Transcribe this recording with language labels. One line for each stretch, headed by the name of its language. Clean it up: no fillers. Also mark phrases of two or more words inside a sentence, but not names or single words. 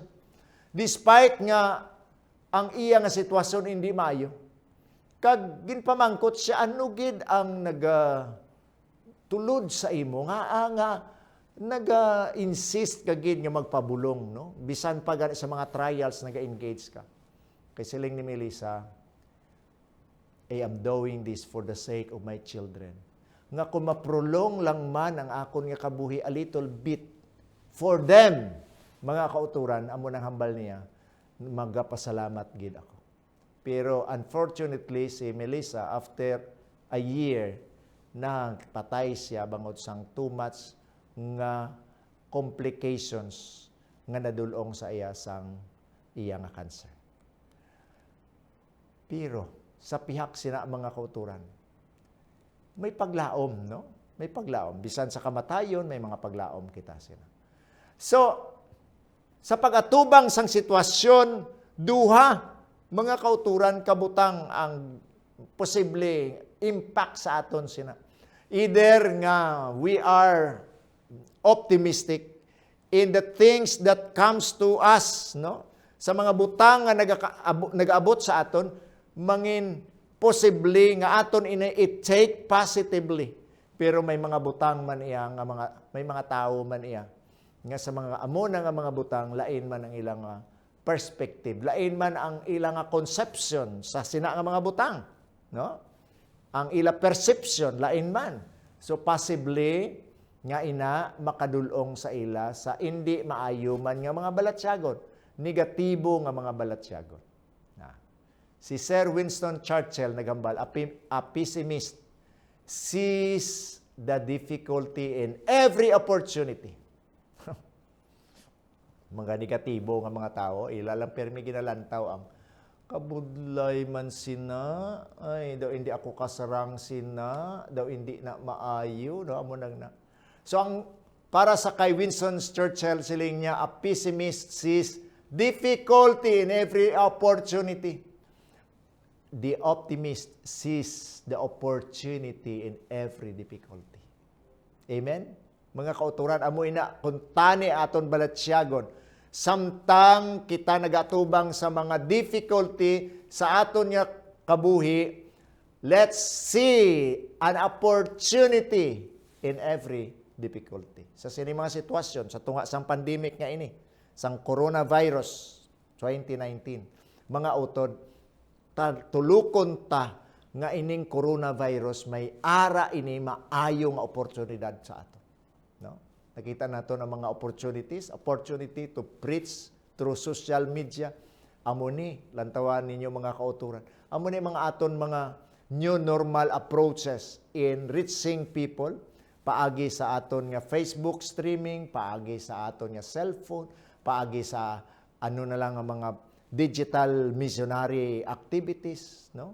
Hiligaynon: Despite nga ang iya nga sitwasyon hindi maayo. Kag ginpamangkot siya ano gid ang tulod sa imo nga naga-insist ka gid nga magpabulong no bisan pa sa mga trials naga-engage ka. Kay siling ni Melissa,
English: I am doing this for the sake of my children.
Hiligaynon: Nga kung maprolong lang man ang akon nga kabuhi
English: a little bit for them,
Hiligaynon: mga kauturan, amo nang hambal niya, magapasalamat gid ako.
English: Pero unfortunately, si Melissa, after a year,
Hiligaynon: patay siya bangod sang
English: too much
Hiligaynon: nga complications nga nadulong sa iya sang iya nga cancer. Pero sa pihak sina mga kauturan, may paglaom, no? May paglaom. Bisan sa kamatayon, may mga paglaom kita sila. So, sa pagatubang sang sitwasyon, duha, mga kauturan, kabutang ang posible impact sa aton sina.
English: Either nga we are optimistic in the things that comes to us,
Hiligaynon: no? Sa mga butang nga nag-abot sa aton, mangin possibly nga aton i-take positively. Pero may mga butang man iya nga may mga tao man iya nga sa mga amo na nga mga butang, lain man ang ilang perspective, lain man ang ilang conception sa sina nga mga butang, no? Ang ila perception lain man. So possibly nga ina makadulong sa ila sa hindi maayo man nga mga balatsyagon, negatibo nga mga balatsyagon. Si Sir Winston Churchill nagambal,
English: a pessimist sees the difficulty in every opportunity.
Hiligaynon: Mga negatibo nga mga tao, ilalang permi ginalantaw ang kabudlay man sina, ay daw hindi ako kasarang sina, daw hindi na maayo, no amo nang na. So ang para sa kay Winston Churchill siling niya,
English: a pessimist sees difficulty in every opportunity. The optimist sees the opportunity in every difficulty.
Hiligaynon: Amen? Mga kauturan, amo ina, kung tani aton balatsyagon, samtang kita nagatubang sa mga difficulty sa aton nga kabuhi,
English: let's see an opportunity in every difficulty.
Hiligaynon: Sa sini mga sitwasyon, sa tunga sang pandemic nga ini, sang coronavirus 2019, mga utod, tulukon ta nga ining coronavirus may ara ini maayo nga oportunidad sa ato. No? Nakita nato ang mga
English: opportunity to preach through social media.
Hiligaynon: Amo ni lantawan ninyo mga kauturan. Amo ni mga aton mga
English: new normal approaches in reaching people,
Hiligaynon: paagi sa aton nga Facebook streaming, paagi sa aton nga cellphone, paagi sa ano na lang ang mga
English: digital missionary activities,
Hiligaynon: no?